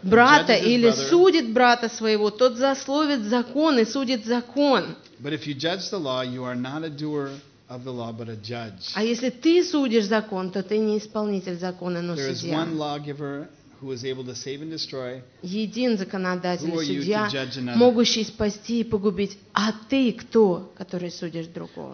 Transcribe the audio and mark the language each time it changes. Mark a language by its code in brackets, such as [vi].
[ru] брата или судит брата своего, тот злословит закон и судит закон. [en] But if you judge the law, you are not a doer of the law, but a judge. [ru] А если ты судишь закон, то ты не исполнитель закона, но судья. [en] There is one lawgiver who is able to save and destroy. [ru] Един законодатель, судья, могущий спасти и погубить. А ты кто, который судишь другого?